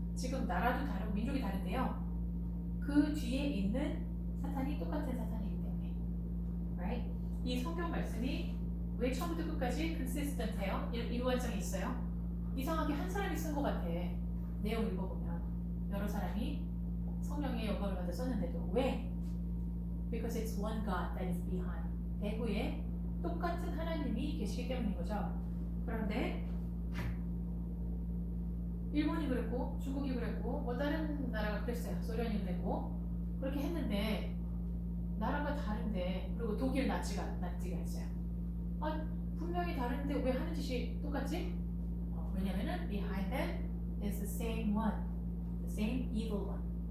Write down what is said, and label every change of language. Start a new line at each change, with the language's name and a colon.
Korean: 지금 나라도 다르고 민족이 다른데요. 그 뒤에 있는 사탄이 똑같은 사탄이기 때문에,
English: right?
Korean: 이 성경 말씀이 왜 처음부터 끝까지 consistent해요? 일관성이 있어요. 이상하게 한 사람이 쓴 것 같아. 내용 읽어보면 여러 사람이 성령의 영감을 받아 썼는데도 왜?
English: Because it's one God that is behind.
Korean: 배후에 똑같은 하나님이 계시기 때문인 거죠. 그런데 일본이 그랬고 중국이 그랬고 뭐 다른 나라가 그랬어요. 소련이 그랬고 그렇게 했는데 나라가 다른데 그리고 독일 나치가 했어요. 분명히 다른데 왜 하는 짓이 똑같지? 왜냐면은
English: behind them is the same one, the same evil one.